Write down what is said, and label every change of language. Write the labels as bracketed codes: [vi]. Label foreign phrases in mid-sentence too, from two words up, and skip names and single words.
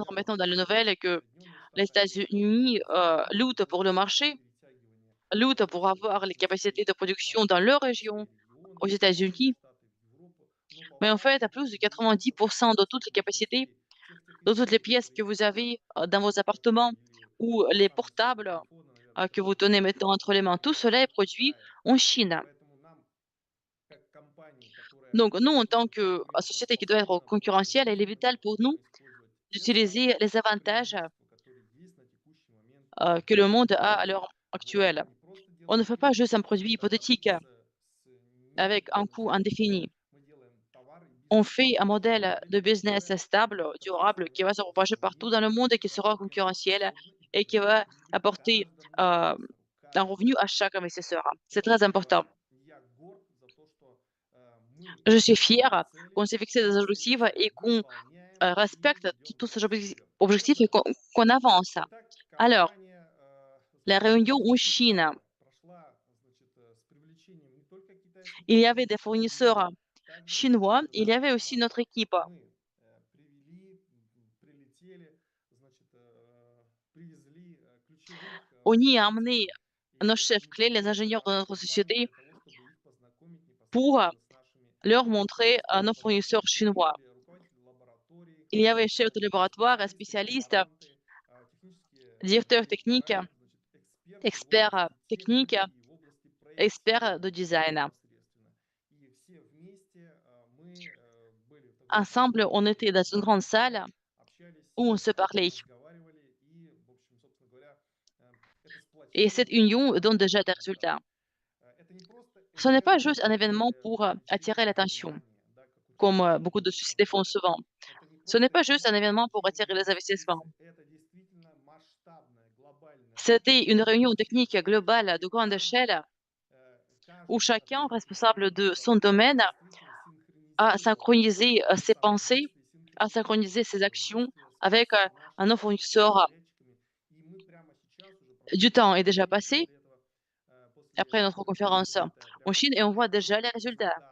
[ru] материалам [fr] maintenant dans les [ru] новостей, [fr] nouvelles [ru] что [fr] que [ru] Соединенные [fr] les [ru] Штаты Америки [fr] États-Unis, luttent pour le [ru] борются за [fr] marché, [ru] перетягивание [fr] luttent pour avoir les [ru] запчастей [fr] capacités de production dans leur [ru] в все [fr] région [ru] регионы, [fr] aux [ru] в Соединенные [fr] États-Unis. [ru] Штаты, в Европу. Но по [fr] Mais en fait, à [ru] факту [fr] plus de [ru] этих элементов, [fr] 90% de toutes [ru] всех [fr] les capacités, [ru] мощностей, всех тех [fr] de toutes les [ru] изделий, [fr] pièces [ru] которые [fr] que [ru] есть [fr] vous [ru] у вас, [fr] avez, dans vos appartements [ru] или [fr] ou [ru] те [fr] les [ru] самые сотовые [fr] portables, [ru] телефоны, наверное, [fr] que vous [ru] которые [fr] tenez [ru] вы [fr] maintenant entre les mains, tout cela [ru] покупаете [fr] est [ru] в [fr] produit [ru] Китае. [fr] en Chine. [ru] Поэтому нам, как компании, которая [fr] Donc nous, en tant [ru] в данный [fr] que, [ru] момент [fr] société qui doit être [ru] способна [fr] concurrentielle, il est [ru] производить, нам [fr] vital pour nous [ru] необходимо использовать те [fr] d'utiliser [ru] самые [fr] les avantages, [ru] преимущества, которые есть на текущий момент [fr] que le [ru] в [fr] monde a [ru] мире. [fr] à l'heure [ru] Вот. [fr] actuelle. [ru] Мы не просто [fr] On ne [ru] делаем [fr] fait pas juste un [ru] презентации [fr] produit [ru] товаров [fr] hypothétique [ru] с [fr] avec un [ru] негативной [fr] coût [ru] стороной. [fr] indéfini. [ru] Мы делаем товар и [fr] On [ru] бизнес [fr] fait un modèle de [ru] модель, [fr] business [ru] которая [fr] stable, [ru] в конце [fr] durable, qui va se [ru] становится [fr] propager partout dans le [ru] современной, [fr] monde et qui sera concurrentiel [ru] конкурентоспособной и [fr] et qui [ru] приносить [fr] va [ru] прибыль [fr] apporter, [ru] каждому euh, инвестору. [fr] un [ru] Каждому. [fr] revenu à chaque investisseur. C'est très [ru] Поэтому [fr] important. [ru] я горд за то, что мы [fr] Je suis [ru] ставим себе [fr] fière [ru] цели, [fr] qu'on s'est fixé des [ru] мы эти [fr] objectifs et [ru] цели [fr] qu'on, [ru] выполняем и [fr] respecte [ru] идем [fr] tous ces [ru] дальше вперед. [fr] objectifs et qu'on avance. [ru] Итак, [fr] Alors, [ru] компания, [fr] la [ru] значит, [fr] réunion en Chine, [ru] прошла, значит, с привлечением не только китайских [fr] il y avait des [ru] производителей, но [fr] fournisseurs [ru] также [fr] chinois, [ru] и [fr] il y [ru] наша [fr] avait aussi [ru] команда. [fr] notre équipe. [ru] Мы привели, прилетели, значит, привезли ключевых [fr] On y a [ru] руководителей [fr] amené nos chefs clés, les [ru] независимых [fr] ingénieurs de [ru] частных [fr] notre [ru] компаний [fr] société, [ru] для того, чтобы их познакомить [fr] pour [ru] непосредственно с нашими [fr] leur montrer, nos fournisseurs [ru] поставщиками. Это [fr] chinois. [ru] были руководители лабораторий, [fr] Il y avait chefs de laboratoire, [ru] специалисты, [fr] spécialistes, [ru] докторанты, технические [fr] directeurs techniques, [ru] директора, значит, эксперты в [fr] experts, [ru] области [fr] techniques, [ru] техники и в области [fr] experts de [ru] проектирования [fr] design. [ru] непосредственно. И все вместе мы были в такой [fr] Ensemble, on [ru] просторной [fr] était dans une grande [ru] зале, [fr] salle [ru] общались, [fr] où on se parlait. [ru] разговаривали и, в общем, собственно говоря, это [fr] Et [ru] сплотило [fr] cette union donne [ru] команду [fr] déjà des [ru] результатом. [fr] résultats. [ru] Это не просто [fr] Ce n'est pas [ru] эвент, [fr] juste un événement pour, attirer [ru] привлечения [fr] l'attention, [ru] внимания, да, как [fr] comme, [ru] участники [fr] beaucoup de [ru] этой [fr] sociétés font [ru] компании. [fr] souvent. [ru] Это не [fr] Ce n'est [ru] просто [fr] pas juste [ru] event [fr] un événement pour [ru] привлечения [fr] attirer les investissements. [ru] инвестиций, это действительно масштабное, глобальное [fr] C'était une [ru] событие, [fr] réunion technique globale [ru] где [fr] de grande échelle où [ru] каждый [fr] chacun, responsable [ru] ответственный [fr] de son [ru] сотрудник [fr] domaine, [ru] действительно [fr] a [ru] синхронизировал [fr] synchronisé, ses pensées, [ru] взаимодействие, [fr] a [ru] синхронизировал [fr] synchronisé ses actions, [ru] взаимодействие [fr] avec, un autre fournisseur, du temps est déjà passé après notre conférence en Chine et on voit déjà les résultats.